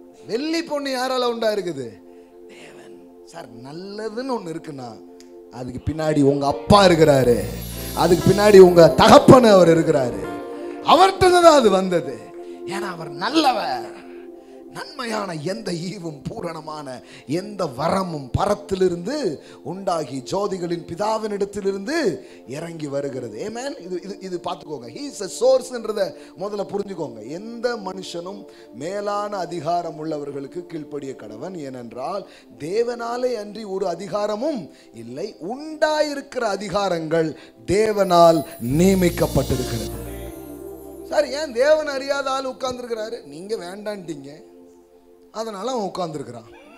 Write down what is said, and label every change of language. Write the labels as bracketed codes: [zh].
[ta] வெள்ளி பொண்ணு யாரால உண்டா இருக்குது? தேவன். சார், நல்லதுன்னு ஒண்ணு இருக்குன்னா அதுக்கு பின்னாடி உங்க அப்பா இருக்கிறாரு, அதுக்கு பின்னாடி உங்க தகப்பன் அவர் இருக்கிறாரு. அவர்கிட்ட தான் அது வந்தது. ஏன்னா அவர் நல்லவர். நன்மையான எந்த ஈவும் பூரணமான எந்த வரமும் பரத்திலிருந்து உண்டாகி ஜோதிகளின் பிதாவினிடத்திலிருந்து இறங்கி வருகிறது. ஆமென். இது பார்த்துக்கோங்க. [en] He is a sourceன்றத [ta] முதல்ல புரிஞ்சுக்கோங்க. எந்த மனுஷனும் மேலான அதிகாரம் உள்ளவர்களுக்கு கீழ்ப்படிய கடவன். ஏனென்றால் தேவனாலே அன்றி ஒரு அதிகாரமும் இல்லை. உண்டாயிருக்கிற அதிகாரங்கள் தேவனால் நியமிக்கப்பட்டிருக்கிறது. சரி, ஏன் தேவன் அறியாத ஆள் உட்கார்ந்துருக்கிறாரு? நீங்க வேண்டான்ட்டீங்க, அதனால அவன் உட்கார்ந்துருக்கிறான்.